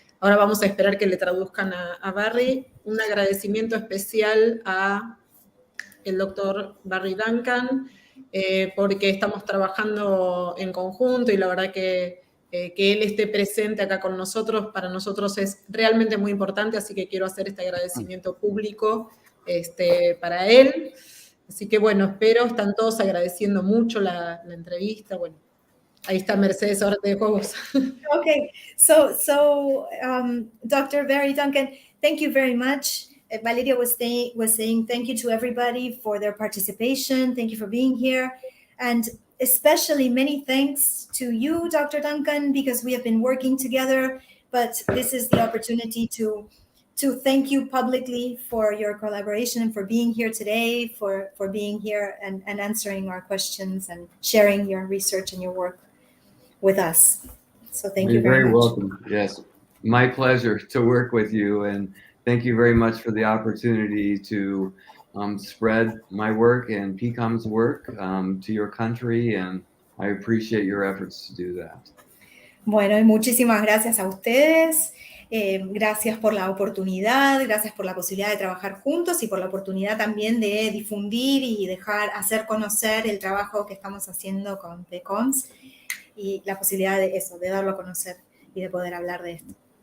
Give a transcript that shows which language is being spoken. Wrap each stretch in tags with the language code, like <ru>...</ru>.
<es>Ahora vamos a esperar que le traduzcan a Barry. Un agradecimiento especial a el doctor Barry Duncan, porque estamos trabajando en conjunto y la verdad que él esté presente acá con nosotros, para nosotros es realmente muy importante, así que quiero hacer este agradecimiento público para él. Así que bueno, están todos agradeciendo mucho la entrevista. Bueno, ahí está Mercedes, ahora te dejo vos.</es> <en>Okay, so Dr. Barry Duncan, thank you very much. Valeria was saying thank you to everybody for their participation. Thank you for being here. And especially many thanks to you, Dr. Duncan, because we have been working together, but this is the opportunity to thank you publicly for your collaboration and for being here today, for being here and answering our questions and sharing your research and your work with us. So thank you very much. You're very welcome. Yes, my pleasure to work with you, and thank you very much for the opportunity to spread my work and PCOMS work to your country, and I appreciate your efforts to do that.</en> <es>Bueno, y muchísimas gracias a ustedes. Gracias por la oportunidad, gracias por la posibilidad de trabajar juntos y por la oportunidad también de difundir y hacer conocer el trabajo que estamos haciendo con PCOMS y la posibilidad de darlo a conocer y de poder hablar de esto.</es>